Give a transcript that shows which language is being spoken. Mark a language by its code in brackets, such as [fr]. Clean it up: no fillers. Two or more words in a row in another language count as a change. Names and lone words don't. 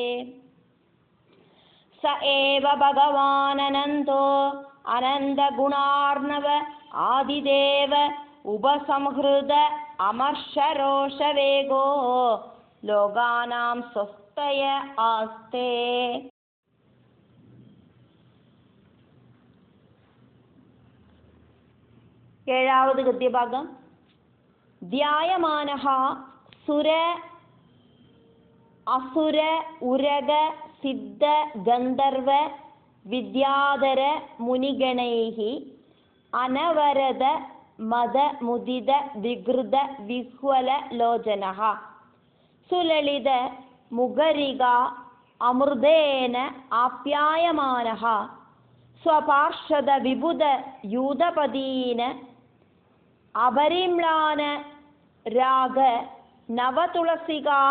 [sa] स एव भगवान् अनन्तो अनन्तगुणार्णव आदिदेव उपसंहृत अमर्षरोष वेगो लोकानां स्वस्तय आस्ते ഏഴാവത് ഗദ്യഭാഗം ധ്യായമാനഃ സുര അസുര ഉരഗ സിദ്ധ ഗന്ധർവ വിദ്യാധര മുനിഗണൈഃ അനവരത മദ മുദിത വികൃത വിഹ്വല ലോചനഃ സുലളിത മുഖരിക അമൃതേന ആപ്യായമാനഃ സ്വപാർഷദ വിബുധ യൂതപദീന അപരിമ്ലാന രാഗ നവതുളസിക